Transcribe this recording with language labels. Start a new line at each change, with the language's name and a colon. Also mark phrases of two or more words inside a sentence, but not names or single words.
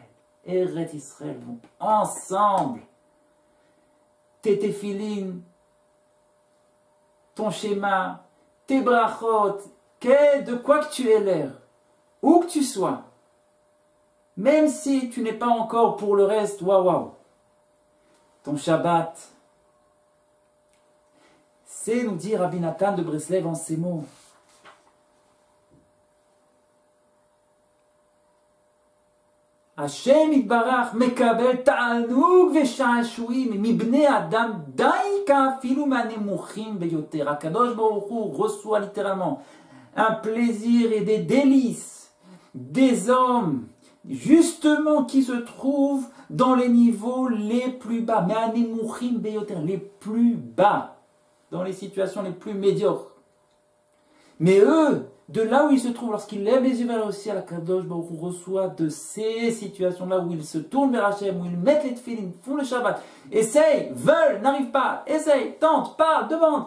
French: Eretz Israël vont ensemble. Tes téphilines, ton schéma, tes brachot, de quoi que tu aies l'air, où que tu sois, même si tu n'es pas encore pour le reste, waouh, ton Shabbat, c'est, nous dit Rabbi Nathan de Breslev en ces mots.
Hebrew: השם יתברך מקבל תענוג ושעשועים מבני אדם דייקא אפילו מהנמוכים ביותר. הקדוש ברוך הוא
French: reçoit littéralement un plaisir et des délices des hommes, justement qui se trouvent dans les niveaux les plus bas,
Hebrew: מהנמוכים ביותר,
French: les plus bas, dans les situations les plus médiocres. Mais eux, de là où ils se trouvent, lorsqu'ils lèvent les yeux vers le ciel,
Hebrew: הקדוש ברוך הוא
French: reçoit de ces situations-là où ils se tournent vers Hachem, où ils mettent les tefilines, font le Shabbat, essayent, veulent, n'arrivent pas, essayent, tentent, parlent, demandent.